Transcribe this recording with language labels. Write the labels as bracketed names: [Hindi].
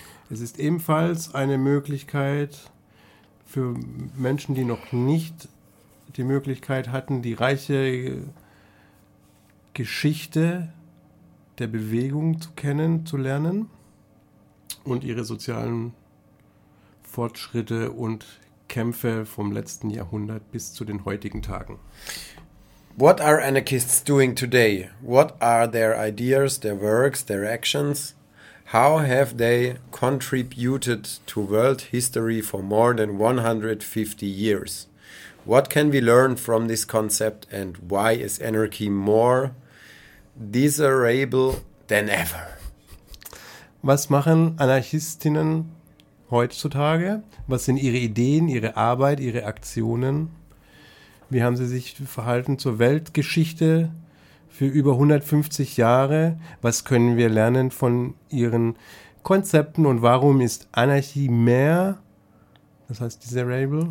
[German] Es ist ebenfalls eine Möglichkeit für Menschen, die noch nicht die Möglichkeit hatten, die reiche Geschichte der Bewegung zu kennen, zu lernen und ihre sozialen Fortschritte und Kämpfe vom letzten Jahrhundert bis zu den heutigen Tagen. [English] What are anarchists doing today? What are their ideas, their works, their actions? How have they contributed to world history for more than 150 years? What can we learn from this concept and why is anarchy more desirable than ever? [German] Was machen Anarchistinnen heutzutage? Was sind ihre Ideen, ihre Arbeit, ihre Aktionen? Wie haben sie sich verhalten zur Weltgeschichte für über 150 Jahre? Was können wir lernen von ihren Konzepten und warum ist Anarchie mehr, das heißt desirable?